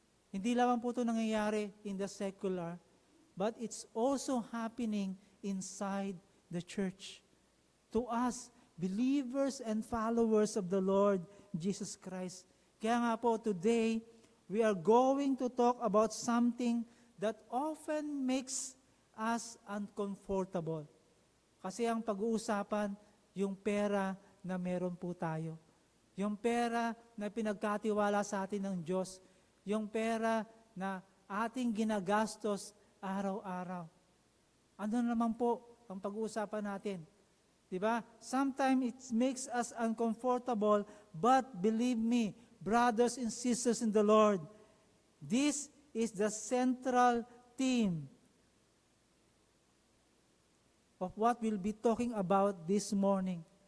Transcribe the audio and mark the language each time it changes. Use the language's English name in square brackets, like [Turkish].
[Filipino] Hindi lamang po ito nangyayari [English] in the secular, but it's also happening inside the church. To us, believers and followers of the Lord Jesus Christ. [Filipino] Kaya nga po, [English] today, we are going to talk about something that often makes us uncomfortable. [Filipino] Kasi ang pag-uusapan, yung pera na meron po tayo. Yung pera na pinagkatiwala sa atin ng Diyos. Yung pera na ating ginagastos araw-araw. Ano naman po ang pag-uusapan natin? Diba? [English] Sometimes it makes us uncomfortable, but believe me, brothers and sisters in the Lord, this is the central theme of what we'll be talking about this morning.